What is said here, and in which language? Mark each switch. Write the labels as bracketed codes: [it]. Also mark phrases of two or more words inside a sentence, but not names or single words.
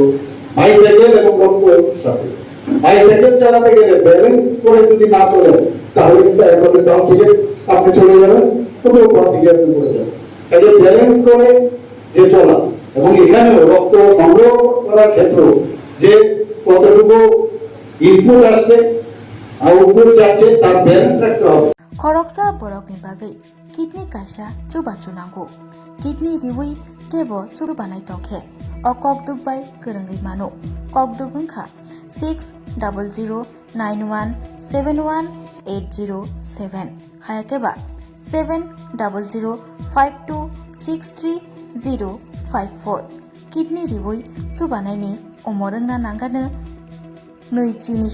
[bn] বাইসাইকেল এবং রক্তের সাথে বাইসাইকেল চালাতে গেলে ব্যালেন্স করে যদি না চলে, তাহলে কিন্তু একবারে ডাউন থেকে আপনি চলে যাবেন, কোনো বাম দিকে আপনি পড়ে যাবেন। কাজে ব্যালেন্স করে যে চলা, এবং এখানেও রক্ত সংগ্রহ করার ক্ষেত্রে যে কতটুকু ইনপুট আসছে আউটপুট যাচ্ছে তার ব্যালেন্স রাখতে হবে। [trp] खरकसा बरकनि बागै किडनी कासा चुबाचु नांगौ किडनी रिवै केबो चुरु बानाय तंखे अ कक दुगबाय गोरोङै मानो कक दुगुंखा 600091718007 हायाकेबा 7005263054 किडनी रिवै चुबानायनि अमरंना नांगानो नैजिनि